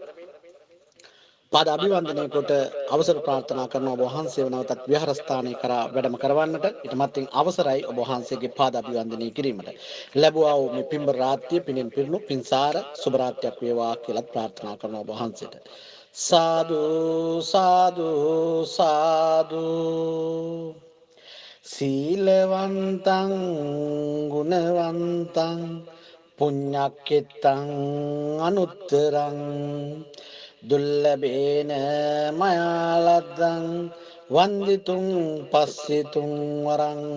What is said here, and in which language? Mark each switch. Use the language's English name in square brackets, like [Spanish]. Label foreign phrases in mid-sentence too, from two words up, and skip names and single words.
[Sinhala] පාද අභිවන්දනය කොට අවසර ප්‍රාර්ථනා කරන ඔබ වහන්සේව නැවතත් විහාරස්ථානයේ කරා වැඩම කරවන්නට ඊට මත්ෙන් අවසරයි ඔබ වහන්සේගේ පාද අභිවන්දනය කිරීමට ලැබුවා වූ මේ පින්බර රාත්‍රිය පිනෙන් පිරුණු පින්සාර සුබ රාත්‍රියක් වේවා කියලා ප්‍රාර්ථනා කරන ඔබ වහන්සේට සාදු සාදු සාදු. [Pali] සීලවන්තං ගුණවන්තං පුඤ්ඤක්ඛිතං අනුත්තරං දුල්ලභේන මයාලද්දං වන්දිතුං පස්සිතුං වරං